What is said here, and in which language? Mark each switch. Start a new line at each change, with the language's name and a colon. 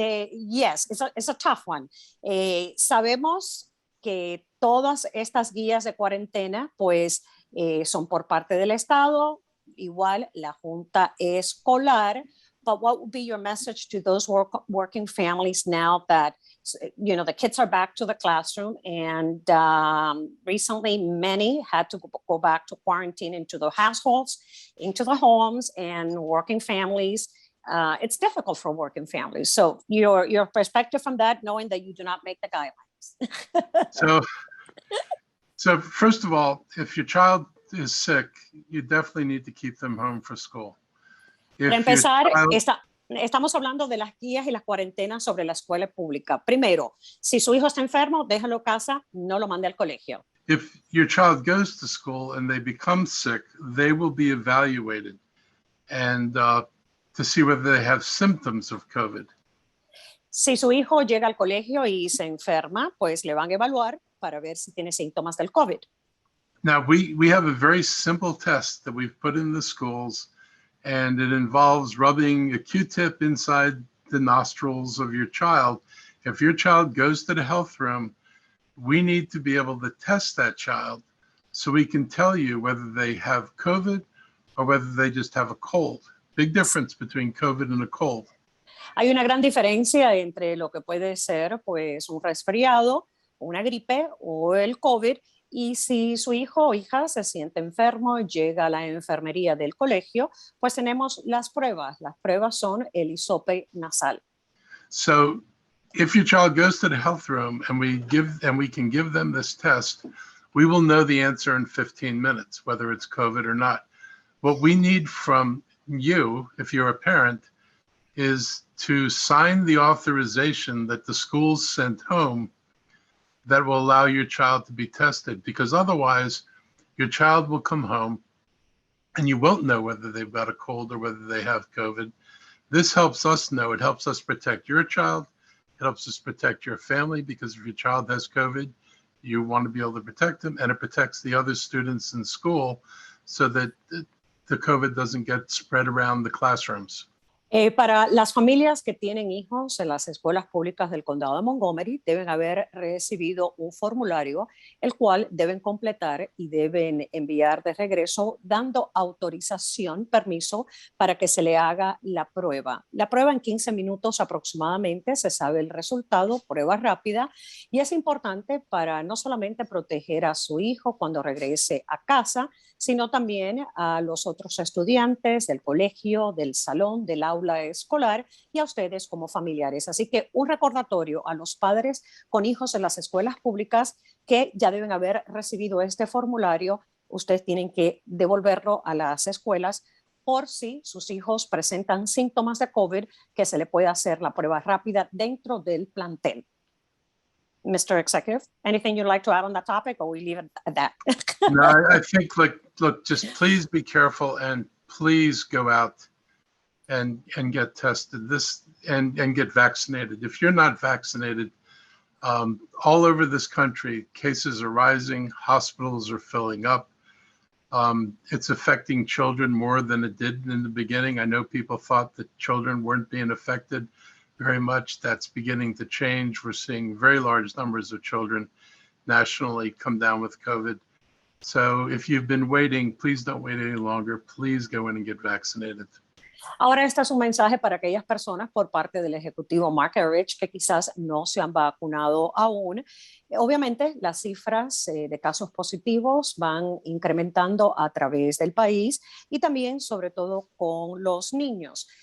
English: Yes, it's a tough one.
Spanish: Sabemos que todas estas guías de cuarentena, pues, son por parte del Estado, igual la Junta Escolar.
English: But what would be your message to those working families now that, you know, the kids are back to the classroom, and recently many had to go back to quarantine into the households, into the homes, and working families? It's difficult for working families. So your perspective from that, knowing that you do not make the guidelines. So first of all, if your child is sick, you definitely need to keep them home for school.
Spanish: Para empezar, estamos hablando de las guías y las cuarentenas sobre la escuela pública. Primero, si su hijo está enfermo, déjalo en casa, no lo mande al colegio.
English: If your child goes to school and they become sick, they will be evaluated and to see whether they have symptoms of COVID.
Spanish: Si su hijo llega al colegio y se enferma, pues le van a evaluar para ver si tiene síntomas del COVID.
English: Now, we have a very simple test that we've put in the schools, and it involves rubbing a Q-tip inside the nostrils of your child. If your child goes to the health room, we need to be able to test that child so we can tell you whether they have COVID or whether they just have a cold. Big difference between COVID and a cold.
Spanish: Hay una gran diferencia entre lo que puede ser, pues, un resfriado, una gripe o el COVID. Y si su hijo o hija se siente enfermo, llega a la enfermería del colegio, pues tenemos las pruebas. Las pruebas son el hisope nasal.
English: So if your child goes to the health room and we can give them this test, we will know the answer in 15 minutes, whether it's COVID or not. What we need from you, if you're a parent, is to sign the authorization that the schools sent home that will allow your child to be tested, because otherwise your child will come home and you won't know whether they've got a cold or whether they have COVID. This helps us know. It helps us protect your child. It helps us protect your family, because if your child has COVID, you want to be able to protect them, and it protects the other students in school so that the COVID doesn't get spread around the classrooms.
Spanish: Para las familias que tienen hijos en las escuelas públicas del condado de Montgomery, deben haber recibido un formulario, el cual deben completar y deben enviar de regreso, dando autorización, permiso, para que se le haga la prueba. La prueba en 15 minutos aproximadamente, se sabe el resultado, prueba rápida, y es importante para no solamente proteger a su hijo cuando regrese a casa, sino también a los otros estudiantes del colegio, del salón, del aula escolar, y a ustedes como familiares. Así que un recordatorio a los padres con hijos en las escuelas públicas que ya deben haber recibido este formulario. Ustedes tienen que devolverlo a las escuelas por si sus hijos presentan síntomas de COVID, que se le puede hacer la prueba rápida dentro del plantel.
English: Mr. Executive, anything you'd like to add on that topic, or we leave it at that? No, I think, look, just please be careful, and please go out and get tested and get vaccinated. If you're not vaccinated, all over this country, cases are rising, hospitals are filling up. It's affecting children more than it did in the beginning. I know people thought that children weren't being affected very much. That's beginning to change. We're seeing very large numbers of children nationally come down with COVID. So if you've been waiting, please don't wait any longer. Please go in and get vaccinated.
Spanish: Ahora, este es un mensaje para aquellas personas por parte del Ejecutivo Marc Elrich que quizás no se han vacunado aún. Obviamente, las cifras de casos positivos van incrementando a través del país y también, sobre todo, con los niños.